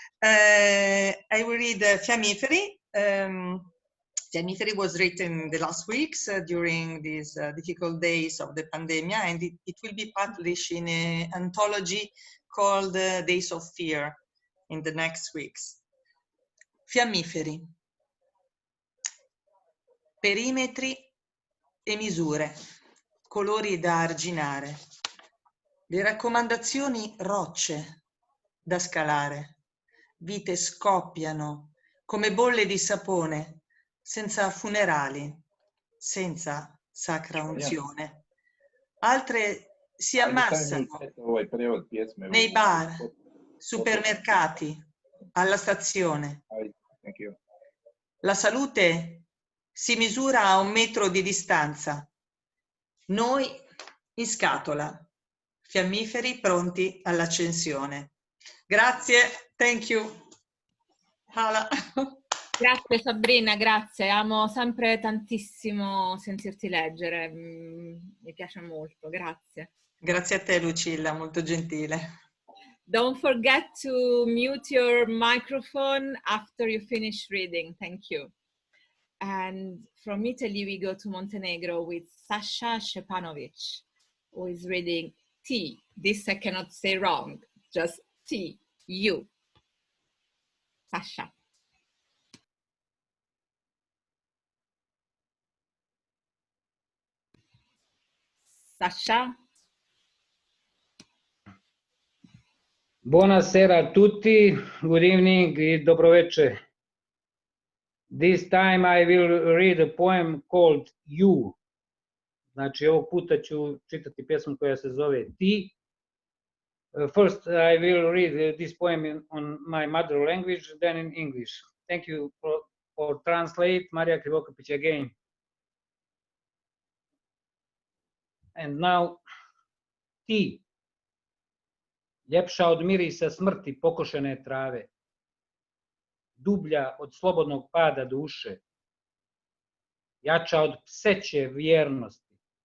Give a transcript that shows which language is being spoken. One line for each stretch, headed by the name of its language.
English: I will read Fiammiferi. Fiammiferi was written the last weeks during these difficult days of the pandemic, and it will be published in an anthology called Days of Fear in the next weeks.
Italian: Fiammiferi. Perimetri e misure, colori da arginare, le raccomandazioni rocce da scalare, vite scoppiano come bolle di sapone, senza funerali, senza sacra unzione. Altre si ammassano nei bar, supermercati, alla stazione. La salute si misura a 1 metro di distanza. Noi in scatola, fiammiferi pronti all'accensione. Grazie,
English: thank you. Hala.
Italian: Grazie Sabrina, grazie. Amo sempre tantissimo sentirti leggere, mi piace molto, grazie. Grazie a te Lucilla, molto gentile.
English: Don't forget to mute your microphone after you finish reading, thank you. And from Italy we go to Montenegro with Sasha Stevanovic, who is reading T. This I cannot say wrong, just T, U. Sasha. Sasha.
Italian: Buonasera a tutti,
English: good evening
Serbian: i dobroveče.
English: This time I will read a poem called You.
Serbian: Znači ovog puta ću čitati pjesmu koja se zove Ti.
English: First I will read this poem on my mother language, then in English. Thank you for translate, Marija Krivokapić again. And now,
Serbian: Ti. Ljepša od mirisa smrti pokošene trave, dublja od slobodnog pada duše, jača od pseće vjernosti,